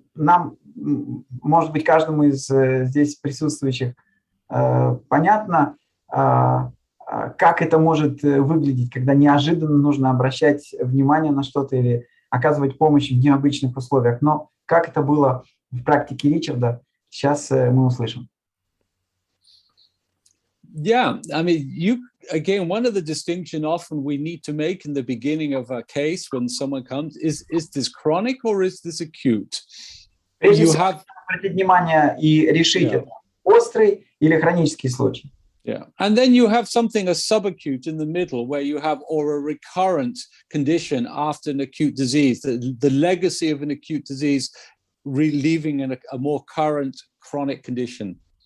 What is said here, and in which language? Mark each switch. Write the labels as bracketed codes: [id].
[ru] Нам, может быть, каждому из здесь присутствующих понятно, как это может выглядеть, когда неожиданно нужно обращать внимание на что-то или оказывать помощь в необычных условиях. Но как это было в практике Ричарда, сейчас мы услышим. [en] Yeah, I mean, again, one of the distinction often we need to make in the beginning of a case when someone comes is this chronic or is this acute? [ru] Прежде всего, обратить внимание и решить, это острый или хронический случай. [en] Yeah, and then you have something, a subacute in the middle, where you have or a recurrent condition after an acute disease, the legacy of an acute disease relieving in a more current chronic condition.